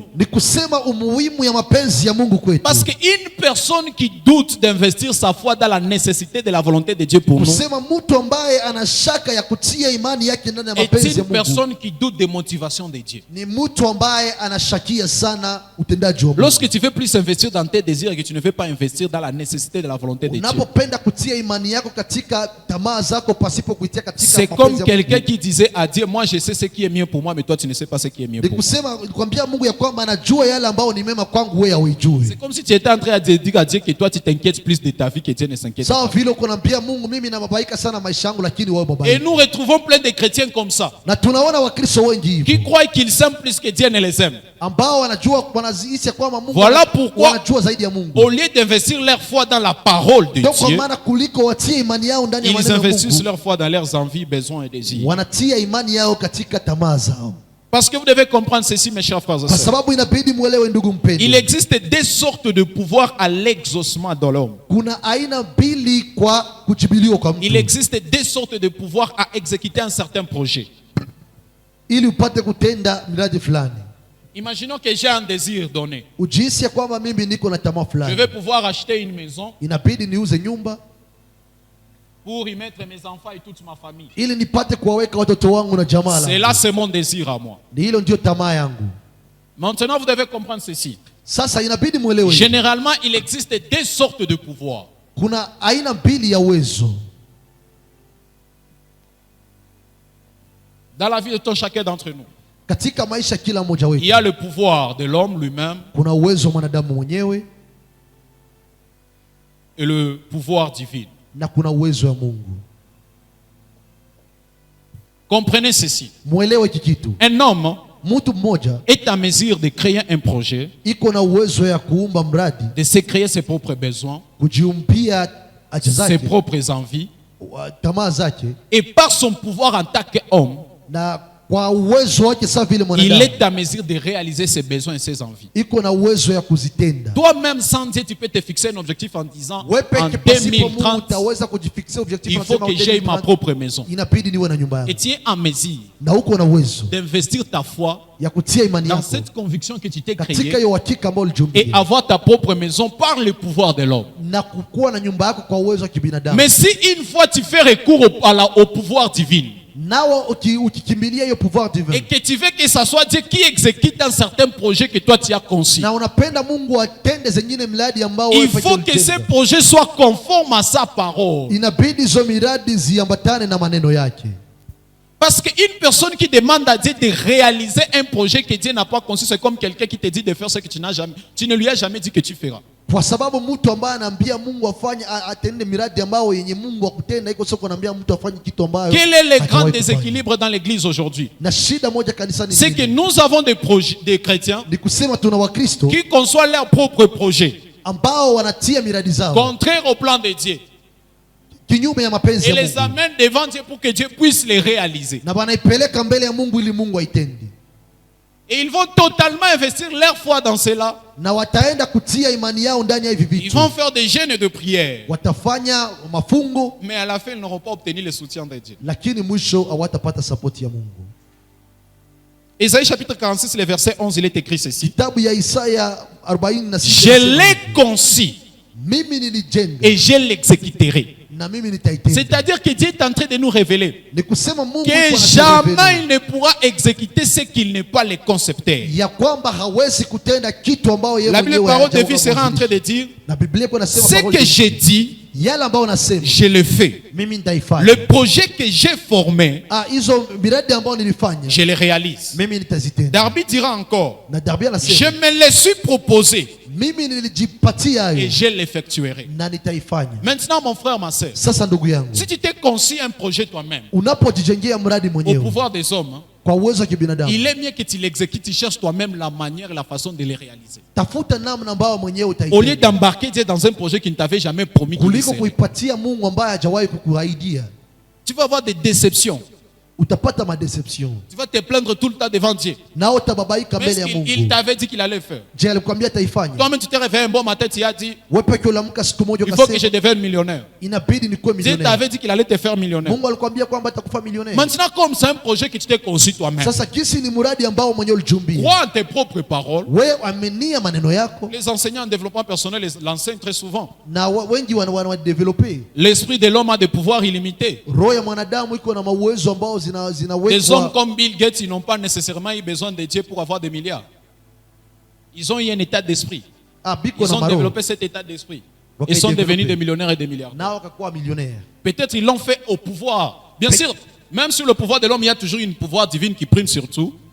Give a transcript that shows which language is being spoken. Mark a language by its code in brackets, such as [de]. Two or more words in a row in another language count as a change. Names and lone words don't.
[sw] Ni kusema umuhimu ya mapenzi ya Mungu kwetu. [fr] Parce qu'une personne qui doute d'investir sa foi dans la nécessité de la volonté de Dieu pour nous [sw] Kusema mtu ambaye ana shaka ya kutia imani yake ndani ya [fr] est [sw] mapenzi ya [fr] une [sw] Mungu [fr] personne qui doute des motivations de Dieu. [sw] ni mtu ambaye anashakia sana utendaji wa Mungu. [fr] Lorsque tu veux plus investir dans tes désirs et que tu ne veux pas investir dans la nécessité de la volonté de Dieu, [sw] Unapopenda kutia imani yako katika tamaa zako pasipo kuitia katika [fr] c'est [sw] mapenzi [fr] comme [sw] ya [fr] quelqu'un [sw] Mungu. [fr] qui disait à Dieu, moi je sais ce qui est mieux pour moi, mais toi tu ne sais pas ce qui est mieux [sw] Ni [fr] pour moi. [sw] kusema kwambia Mungu ya kwamba anajua yale ambayo ni mema kwangu, wewe hauijui. [fr] C'est comme si tu étais en train de dire à Dieu que toi tu t'inquiètes plus de ta vie que Dieu ne s'inquiète [sw] Sawa [fr] pas. [sw] vile uko naambia Mungu, mimi nababaika sana maisha yangu, lakini wewe [fr] Et [sw] babaika. [fr] nous retrouvons plein de chrétiens comme ça, [sw] Na tunaona Wakristo wengi hivi [fr] qui croient qu'ils s'aiment plus que Dieu ne les aime. [sw] ambao wanazihisi kwamba Mungu [fr] Voilà pourquoi, [sw] wanajua zaidi ya Mungu. [fr] au lieu d'investir leur foi dans la parole de [sw] Ndio kwa [fr] Dieu, [sw] maana kuliko watie imani yao ndani ya [fr] ils [sw] maneno ya [fr] investissent [sw] Mungu, [fr] leur foi dans leurs envies, besoins et désirs. [sw] wanatia imani yao katika tamaa zao. [fr] Parce que vous devez comprendre ceci, mes chers frères et [sw] Kwa [fr] sœurs. [sw] sababu inabidi muelewe ndugu [fr] Il [sw] mpendwa, [fr] existe deux sortes de pouvoirs à l'exaucement dans l'homme. [sw] kuna aina mbili kwa kujibiliwa kwa [fr] Il [sw] mtu [fr] existe deux sortes de pouvoirs à exécuter un certain projet. [sw] ili upate kutenda miradi fulani. [fr] Imaginons que j'ai un désir donné. [sw] Ujihisi ya kwamba mimi niko na tamaa [fr] Je [sw] fulani, [fr] vais pouvoir acheter une maison [sw] inabidi niuze nyumba [fr] pour y mettre mes enfants et toute ma famille. [sw] ili nipate kuwaweka watoto wangu na jamaa [fr] C'est [sw] langu. [fr] là, c'est mon désir à moi. [sw] Ni hilo ndio tamaa yangu. [fr] Maintenant, vous devez comprendre ceci. [sw] Sasa inabidi muelewe, [fr] Généralement, il existe deux sortes de pouvoirs. [sw] kuna aina mbili ya uwezo [fr] Dans la vie de chacun d'entre nous, [sw] katika maisha ya kila mmoja [fr] il [sw] wetu. [fr] y a le pouvoir de l'homme lui-même [sw] Kuna uwezo wa mwanadamu mwenyewe [fr] et le pouvoir divin. [sw] na kuna uwezo wa Mungu. [fr] Comprenez ceci. [sw] Muelewe hiki kitu. [fr] Un homme [sw] Mtu mmoja [fr] est en mesure de créer un projet, [sw] iko na uwezo ya kuumba mradi, [fr] de se créer ses propres besoins, [sw] kujiumpia haja [fr] ses [sw] zake, [fr] propres envies, [sw] tamaa zake, [fr] et par son pouvoir en tant qu'homme, [sw] na kwa uwezo wake sawa vile [fr] il [sw] mwanadamu [fr] est en mesure de réaliser ses besoins et ses envies. [sw] iko na uwezo ya kuzitenda. [fr] Toi-même, sans Dieu, tu peux te fixer un objectif en disant, [sw] Wewe [fr] en [sw] peke pasipo Mungu 2030, utaweza kujifikisia objectif, [fr] il faut que j'aie ma propre maison. [sw] inabidi niwe na nyumba [fr] Et [sw] yangu, [fr] tu es en mesure [sw] na uko na uwezo [fr] d'investir ta foi [sw] ya kutia imani [fr] dans [sw] yako [fr] cette conviction que tu t'es [sw] katika [fr] créée [sw] hiyo hakika ambayo [fr] et [sw] ulijiumbia [fr] avoir ta propre maison par le pouvoir de l'homme. [sw] na kukuwa na nyumba yako kwa uwezo wa kibinadamu. [fr] Mais si une fois tu fais recours au pouvoir divin [sw] Nao ukikimbilia hiyo [fr] pouvoir divin et que tu veux que ça soit Dieu qui exécute un certain projet que toi tu as conçu, [sw] na unapenda Mungu atende zingine mradi ambao [fr] il [sw] wewe pekee [fr] faut que [sw] ulitenda, [fr] ces projets soient conformes à sa parole. [sw] inabidi hizo miradi ziambatane na maneno yake. [fr] Parce qu'une personne qui demande à Dieu de réaliser un projet que Dieu n'a pas conçu, c'est comme quelqu'un qui te dit de faire ce que tu ne lui as jamais dit que tu feras. [sw] Kwa sababu mtu ambaye anaambia Mungu afanye atende miradi ambao yenye Mungu akutenda, iko sio kuambia mtu afanye kitu ambayo. [fr] Quel est le grand [sw] hajawahi kufanya. [fr] déséquilibre dans l'église aujourd'hui? [sw] Na shida moja kanisani [fr] C'est que [sw] ni [fr] nous avons des projets, des chrétiens [sw] ni kusema tuna Wakristo [fr] qui conçoivent leurs propres projets, [sw] ambao wanatia miradi zao [fr] contraires au plan de Dieu, [sw] kinyume ya mapenzi [fr] et [sw] ya [fr] les [sw] Mungu [fr] amènent devant Dieu pour que Dieu puisse les réaliser. [sw] na wanaipeleka mbele ya Mungu ili Mungu aitende, [fr] Et ils vont totalement investir leur foi dans cela. [sw] na wataenda kutia imani yao ndani ya hivi [fr] Ils [sw] vitu, [fr] vont faire des jeûnes de prière. [sw] watafanya mafungo, [fr] Mais à la fin, ils n'auront pas obtenu le soutien de Dieu. [sw] lakini mwisho hawatapata sapoti ya Mungu. [fr] Ésaïe chapitre 46, le verset 11, il est écrit ceci. [sw] Kitabu ya Isaya 46, [fr] Je l'ai conçu [sw] mimi nilijenga [fr] et je l'exécuterai. [sw] na mimi nitaitenda. [fr] C'est-à-dire que Dieu est en train de nous révéler [sw] Ni kusema Mungu [fr] que [sw] yuko [fr] jamais [sw] anaturevelea [fr] il ne pourra exécuter ce qu'il n'est pas le concepteur. [sw] ya kwamba hawezi kutenda kitu ambao yeye [fr] La Bible, [sw] mwenyewe [fr] parole de [sw] hajaona [fr] vie, sera en [sw] mwanzilishi. [fr] train de dire [sw] Na Biblia iko nasema [fr] ce parole que de j'ai dit, [sw] yale ambao nasema [fr] je le fais. [sw] mimi nitaifanya. [fr] Le projet que j'ai formé, [sw] Hizo miradi ambao nilifanya [fr] je le réalise. [sw] mimi nitazitenda. [fr] Darby dira encore, [sw] Na Darbia [fr] je [sw] anasema [fr] me le suis proposé [sw] mimi nilijipatia [fr] et [sw] hayo [fr] je l'effectuerai. [sw] na nitaifanya. [fr] Maintenant, mon frère, ma soeur, [sw] Sasa ndugu yangu, [fr] si tu t'es conçu un projet toi-même, [sw] unapojijengea mradi [fr] au [sw] mwenyewe [fr] pouvoir des hommes, hein, [sw] kwa uwezo wa kibinadamu, [fr] il est mieux que tu l'exécutes, tu cherches toi-même la manière et la façon de le réaliser. [sw] tafuta namna ambayo mwenyewe [fr] Au lieu [sw] utaitenda [fr] d'embarquer Dieu dans un projet qui ne t'avait jamais promis qu'il [sw] kuliko [fr] serait. [sw] kuipatia Mungu ambaye hajawahi kukuahidia. [fr] Tu vas avoir des déceptions. [sw] Utapata madeception [fr] Tu vas te plaindre tout le temps devant Dieu. [sw] na utababaika [fr] Mais [sw] mbele ya [fr] il [sw] Mungu. [fr] t'avait dit qu'il allait faire. [sw] Je, alikwambia ataifanya? [fr] Toi-même, tu t'es réveillé un bon matin, tu as dit, [sw] Wewe peke ulamka siku moja [fr] il faut que je [sw] ukasema [fr] devienne millionnaire. [sw] inabidi nikuwe [fr] Dieu [sw] milionea. [fr] t'avait dit qu'il allait te faire millionnaire. [sw] Mungu alikwambia kwamba atakufa milionea. [fr] Maintenant, comme c'est un projet que tu t'es conçu toi-même, [sw] Sasa kisi ni mradi ambao mwenyewe ulijumbia. [fr] crois en tes propres paroles. [sw] Wewe amenia maneno yako [fr] Les enseignants en développement personnel l'enseignent très souvent. [sw] na wengi wanadevelope. [fr] L'esprit de l'homme a des pouvoirs illimités. [sw] Roho ya mwanadamu iko na uwezo ambao [fr] Des hommes [sw] zinawekwa. [fr] comme Bill Gates, ils n'ont pas nécessairement eu besoin de Dieu pour avoir des milliards. Ils ont eu un état d'esprit. [sw] Biko [fr] Ils [sw] na [fr] ont [sw] maroho [fr] développé cet état d'esprit. [sw] Ok, [fr] Ils sont [sw] développé. [fr] devenus des millionnaires et des milliardaires. [sw] nao wakakuwa millionnaire. [fr] Peut-être ils l'ont fait au pouvoir. Bien sûr, même sur le pouvoir de l'homme, il y a toujours une pouvoir divine qui prime sur tout.